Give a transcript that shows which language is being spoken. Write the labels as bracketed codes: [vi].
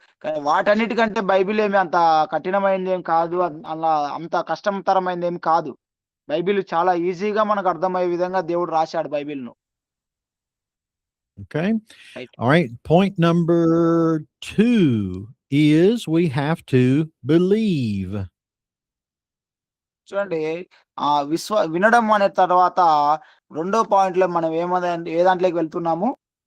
[te] కానీ వాటన్నిటికంటే బైబిల్ ఏమి అంత కఠినమైనది ఏం కాదు. అలా అంత కష్టతరమైనది ఏమి కాదు. బైబిల్ చాలా ఈజీగా మనకు అర్థమయ్యే విధంగా దేవుడు రాశాడు బైబిల్‌ను. [en] Okay. Right. All right. Point number 2 is we have to believe. [te] చూడండి, వినడం అనే తర్వాత రెండో పాయింట్‌లో మనం ఏ దాంట్లోకి వెళ్తున్నాము?